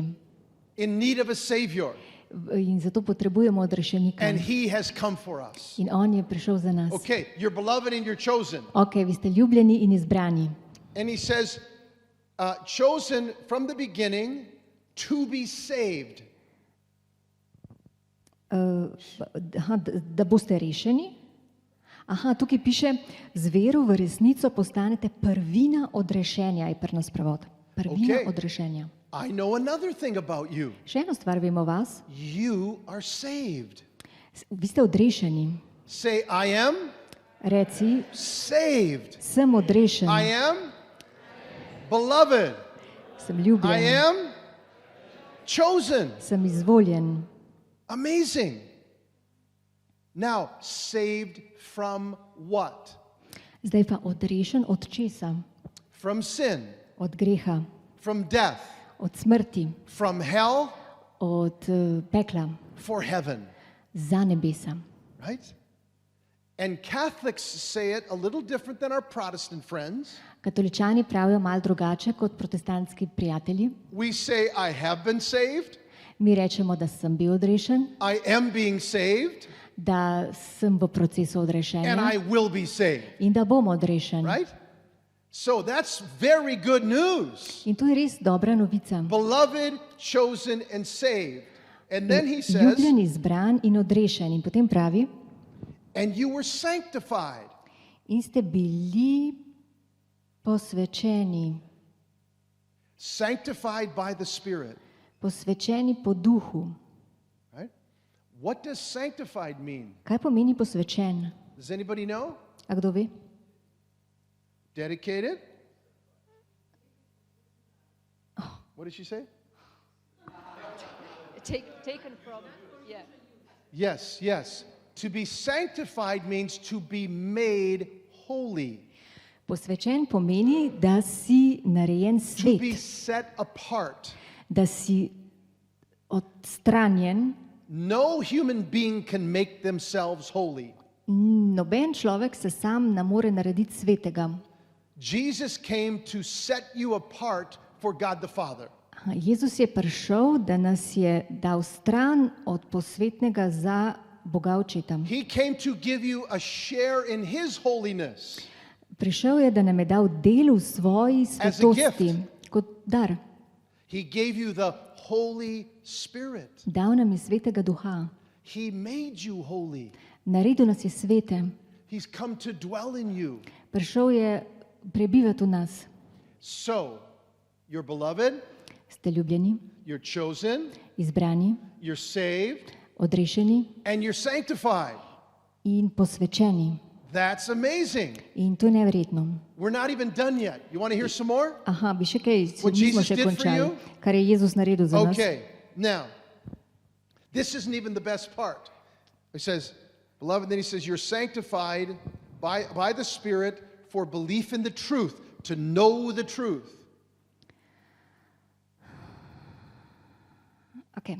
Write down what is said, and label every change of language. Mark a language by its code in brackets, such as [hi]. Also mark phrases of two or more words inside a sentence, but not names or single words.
[en] in need of a Savior. [sl] In zato potrebujemo odrešenika. [en] And He has come for us. [sl] In on je prišel za nas. [en] Okay, you're beloved and you're chosen. [sl] Ok, vi ste ljubljeni in izbrani. [en] And He says, chosen from the beginning to be saved. [sl] Da boste rešeni. Aha, tukaj piše, z vero v resnico postanete prvina odrešenja, je pri nas prevod. Prvina Okay. odrešenja. [en] I know another thing about you. [sl] Še eno stvar vem o vas. [en] You are saved. [sl] Vi ste odrešeni. [en] Say, I am [sl] Reci, [en] saved. [sl] sem odrešen, [en] I am beloved. [sl] sem [en] I [sl] ljubljen, [en] am chosen. [sl] sem izvoljen. [en] Amazing. Now, saved from what? [sl] Zdaj pa odrešen od česa? [en] From sin, [sl] Od greha, [en] from death, [sl] od smrti, [en] from hell [sl] od pekla, [en] for heaven, [sl] za nebesa. [en] right? And Catholics say it a little different than our Protestant friends. [sl] Katoličani pravijo malo drugače kot protestantski prijatelji. [en] We say, I have been saved, [sl] Mi rečemo, da sem bil odrešen, [en] I am being saved, [sl] da sem v procesu [en] and [sl] odrešenja [en] I will be saved, [sl] in da bom odrešen. [en] right? So that's very good news. [sl] In to je res dobra novica. [en] Beloved, chosen, and saved. And then he says, [sl] Ljubljen, izbran in odrešen. In potem pravi, [en] and you were sanctified. [sl] in ste bili posvečeni. [en] Sanctified by the Spirit. [sl] Posvečeni po duhu. [en] Right? What does sanctified mean? [sl] Kaj pomeni posvečen? [en] Does anybody know? [sl] A kdo ve? [en] Dedicated? What did she say? Taken from, yeah. Yes, yes. To be sanctified means to be made holy, [sl] Posvečen pomeni, da si narejen [en] to be [sl] svet, [en] set apart. [sl] da si odstranjen. [en] No human being can make themselves holy. [sl] Noben človek se sam ne more narediti svetega. [en] Jesus came to set you apart for God the Father. [sl] Jezus je prišel, da nas je dal stran od posvetnega za Boga Očeta. [en] He came to give you a share in His holiness. [sl] Prišel je, da nam je dal del v svoji svetosti kot dar. [en] He gave you the Holy Spirit. [sl] Dal nam je Svetega Duha. [en] He made you holy. [sl] Naredil nas je svete. [en] He's come to dwell in you. [sl] Prišel je prebivati v nas. [en] So, you're beloved, [sl] Ste ljubljeni, [en] You're chosen, [sl] izbrani, [en] you're saved, [sl] odrešeni [en] and you're sanctified. [sl] in posvečeni. [en] That's amazing. [sl] In to je neverjetno. [en] We're not even done yet. You want to hear some more? [sl] Aha, bi še kaj, [en] What [sl] nismo [en] Jesus [sl] še [en] did for [sl] končali, [en] you? [sl] kar je Jezus naredil za nas. [en] Okay, now, this isn't even the best part. He says, beloved, then he says, you're sanctified by the Spirit for belief in the truth, to know the truth. Okay.